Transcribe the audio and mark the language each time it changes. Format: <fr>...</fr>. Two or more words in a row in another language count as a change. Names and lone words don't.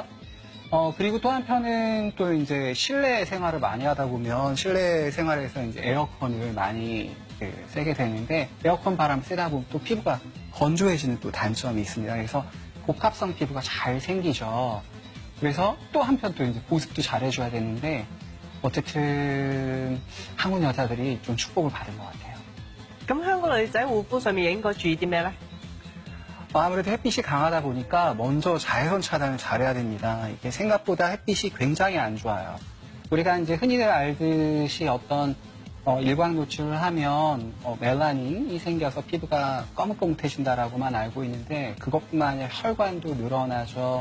<ko>그리고 또 한편은 또 이제 실내 생활을 많이 하다 보면 실내 생활에서 이제 에어컨을 많이 쐬게 되는데 에어컨 바람 쐬다 보면 또 피부가 건조해지는 또 단점이 있습니다. 그래서 복합성 피부가 잘 생기죠. 그래서 또 한편 또 이제 보습도 잘 해줘야 되는데 어쨌든 한국 여자들이 좀 축복을 받은 것 같아요.</ko> <yue>咁香港女仔護膚上面應該注意啲咩咧？</yue> <ko>아무래도 햇빛이 강하다 보니까 먼저 자외선 차단을 잘해야 됩니다. 이게 생각보다 햇빛이 굉장히 안 좋아요. 우리가 이제 흔히들 알듯이 어떤 일광 노출을 하면 멜라닌이 생겨서 피부가 거뭇거뭇해진다라고만 알고 있는데 그것뿐만 아니라 혈관도 늘어나죠.</ko>